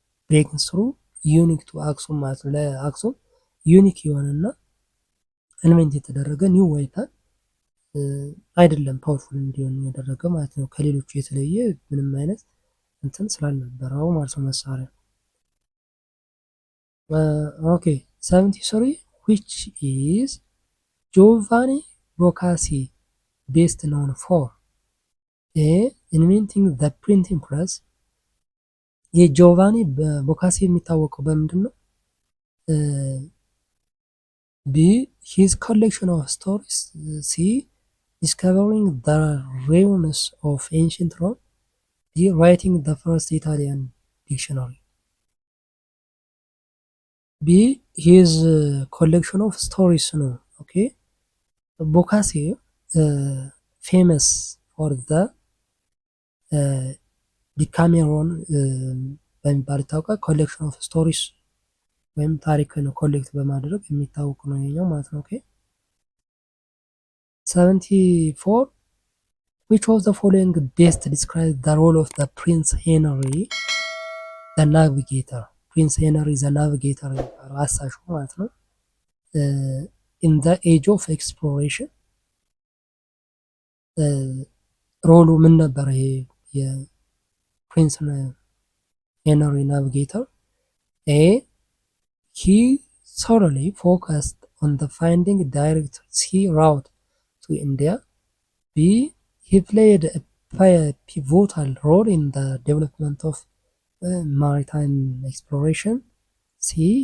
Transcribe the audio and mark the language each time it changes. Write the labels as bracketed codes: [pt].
[en] ብሬኪንግ ስሩ ዩኒክ ቱ አክሱም [am] ማለት ነው። ለአክሱም ዩኒክ የሆነና ኤሌመንት የተደረገ ኒው ዌፐን አይደለም ፓወርፉል እንዲሆን ያደረገ ማለት ነው። ከሌሎቹ የተለየ ምንም አይነት እንትን ስላልነበረው ማለት ነው መሳሪያ። ኦኬ [en] 73 which is Giovanni Boccacci best known for A. inventing the printing press [am] የጆቫኒ ቦካሲ የሚታወቀው በምንድን ነው? [en] B. his collection of stories C. discovering the ruins of ancient Rome D. writing the first Italian dictionary B. his collection of stories [am] ነው። [en] ኦኬ ቦካሲ ፌመስ ፎር ዘ ዲካሜሮን [am] በሚባል ይታወቃል። [en] ኮሌክሽን ኦፍ ስቶሪስ [am] ወይም ታሪክን ኮሌክት በማድረግ የሚታወቅ ነው ይሄኛው ማለት ነው። ኦኬ [en] 74 which of the following best describes the role of the Prince Henry the Navigator ፕሪንስ ሄንሪ ዘ ናቪጌተር [am] የሚባለው አሳሹ ማለት ነው። [en] ኢን ዘ ኤጅ ኦፍ ኤክስፕሎሬሽን [am] ሮሉ ምን ነበረ? ይሄ የፕሪንስ ሄንሪ ናቪጌተር [en] ኤ ሂ thoroughly focused on the finding direct sea route to India. B. he played a pivotal role in the development of maritime exploration. C.